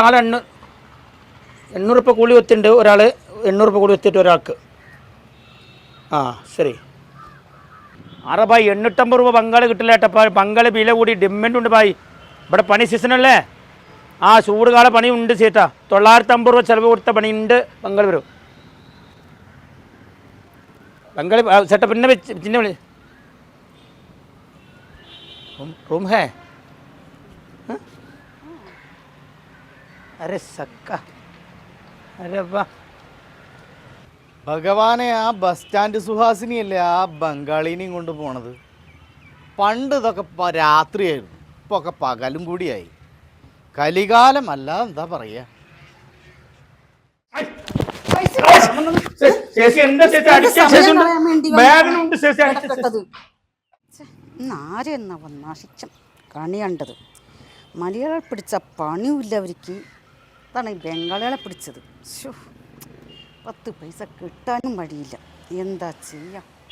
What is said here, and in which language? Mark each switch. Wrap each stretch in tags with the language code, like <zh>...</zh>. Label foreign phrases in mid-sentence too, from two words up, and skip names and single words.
<ml>800 രൂപ കൂലി കൊടുത്തിട്ടുണ്ട് ഒരാൾ 800 രൂപ കൂലി കൊടുത്തിട്ട് ഒരാൾക്ക് ആ ശരി ആറാ ഭായി 850 രൂപ ബംഗാളി കിട്ടില്ല ഏട്ടാ ബംഗാളി വില കൂടി ഡിമാൻഡ് ഉണ്ട് ഭായി ഇവിടെ പണി സീസണല്ലേ ആ ചൂടുകാല പണി ഉണ്ട് ചേട്ടാ 950 രൂപ ചിലവ് കൊടുത്ത പണിയുണ്ട് ബംഗാളി വരും ബംഗാളി ചേട്ടാ പിന്നെ വിളി</ml> <hi>रूम है हा? अरे सक्का अरे वाह</hi> <ml>ഭഗവാനെ ആ ബസ് സ്റ്റാൻഡ് സുഹാസിനിയല്ലേ ആ ബംഗാളിനെയും കൊണ്ട് പോണത് പണ്ട് ഇതൊക്കെ രാത്രിയായിരുന്നു ഇപ്പോൾ ഒക്കെ പകലും കൂടിയായി കലികാലം അല്ലാതെ എന്താ പറയുക ആരെന്നാ നാശിച്ചം കണി കണ്ടത് മലയാളം പിടിച്ച പണിയുമില്ല അവർക്ക് അതാണ് ഈ ബംഗാളികളെ പിടിച്ചത് 10 പൈസ കിട്ടാനും വഴിയില്ല എന്താ ചെയ്യാം</ml>